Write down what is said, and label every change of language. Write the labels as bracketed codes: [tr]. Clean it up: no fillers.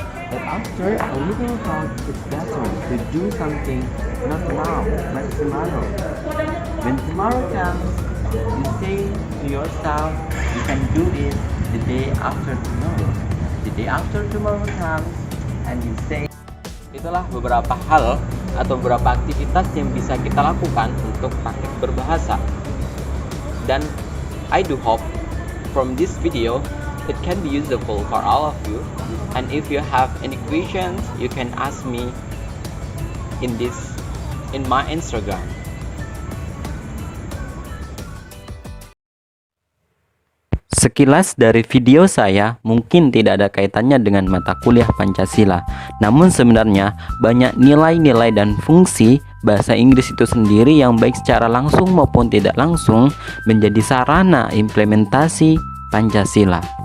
[en] But after a little thought, it's better to do something not now, but tomorrow. When tomorrow comes, you say to yourself, you can do it the day after tomorrow. The day after tomorrow comes, and you say. [id] Itulah beberapa hal atau beberapa aktivitas yang bisa kita lakukan untuk praktik berbahasa. [en] Dan I do hope from this video it can be useful for all of you, and if you have any questions you can ask me in my Instagram. [id] Sekilas dari video saya mungkin tidak ada kaitannya dengan mata kuliah Pancasila. Namun sebenarnya banyak nilai-nilai dan fungsi bahasa Inggris itu sendiri yang baik secara langsung maupun tidak langsung menjadi sarana implementasi Pancasila.